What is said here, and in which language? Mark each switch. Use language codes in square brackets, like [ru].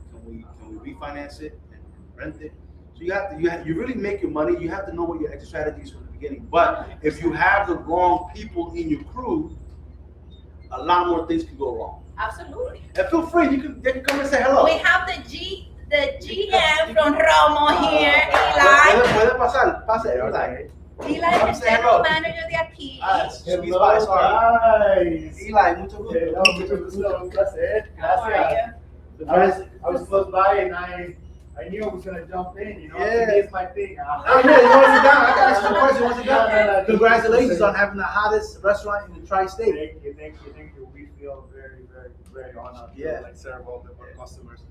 [en] Can we refinance it and rent it? So you really make your money. You have to know what your exit strategy is from the beginning. But if you have the wrong people in your crew, a lot more things can go wrong. absolutely. And feel free, they can come and say hello. We have the GM from Romo here, Eli. [es] Puede pasar, pase, Eli. Eli es el general manager de aquí. [en] Sweet Spice Harvey. Guys. [es] Eli, mucho gusto. Hello, mucho gusto, un placer. [en] How are [es] Gracias. [en] you? I was close by and I knew I was gonna jump in, you know. Yeah. To me, it's my thing. Oh, yeah, you want to sit down? I got some questions. You want to sit No, down? no, no. Congratulations on having the hottest restaurant in the tri-state. Thank you. We feel very honored Yeah. to serve all the customers.